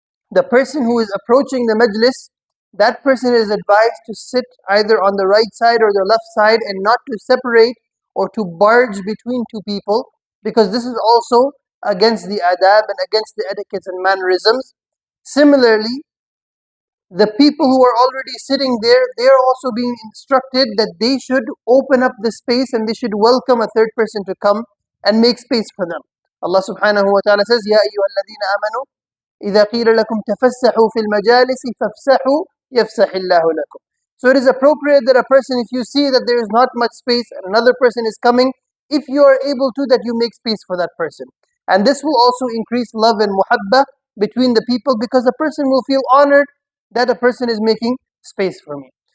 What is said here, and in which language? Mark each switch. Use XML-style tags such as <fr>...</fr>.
<en>The person who is approaching the majlis, that person is advised to sit either on the right side or the left side and not to separate or to barge between two people, because this is also against the adab and against the etiquettes and mannerisms. Similarly, the people who are already sitting there, they are also being instructed that they should open up the space and they should welcome a third person to come and make space for them.</en> <ar>Allah subhanahu wa ta'ala says, Ya ayyuhalladhina amanu, إِذَا قِيلَ لَكُمْ تَفَسَّحُوا فِي الْمَجَالِسِ فَافْسَحُوا يَفْسَحِ اللَّهُ لَكُمْ.</ar> <en>So it is appropriate that a person, if you see that there is not much space and another person is coming, if you are able to, that you make space for that person. And this will also increase love and muhabba between the people, because the person will feel honored that a person is making space for me.</en>